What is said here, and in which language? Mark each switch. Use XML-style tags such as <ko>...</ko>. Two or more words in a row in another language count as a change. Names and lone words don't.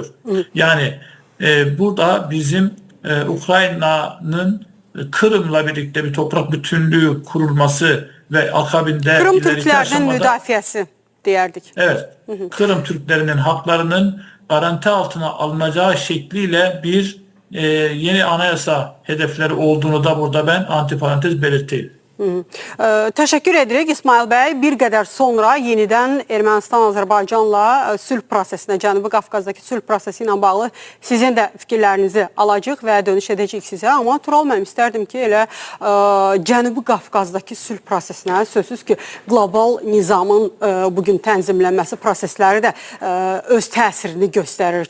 <tr>Yani burada bizim Ukrayna'nın Kırım'la birlikte bir toprak bütünlüğü kurulması ve akabinde</tr> <az>Kırım Türklerinin müdafiəsi deyərdik.</az> <tr>Evet. Kırım Türklerinin haklarının garanti altına alınacağı şekliyle bir yeni anayasa hedefleri olduğunu da burada ben antiparantez belirteyim.</tr> <az>Təşəkkür edirik İsmail bəy. Bir qədər sonra yenidən Ermənistan-Azərbaycanla sülh prosesinə, Cənubi Qafqazdakı sülh prosesi ilə bağlı sizin də fikirlərinizi alacaq və dönüş edəcək sizə. Amma Tural mənim istərdim ki, elə Cənubi Qafqazdakı sülh prosesinə, sözsüz ki, qlobal nizamın bugün tənzimlənməsi prosesləri də öz təsirini göstərir.</az>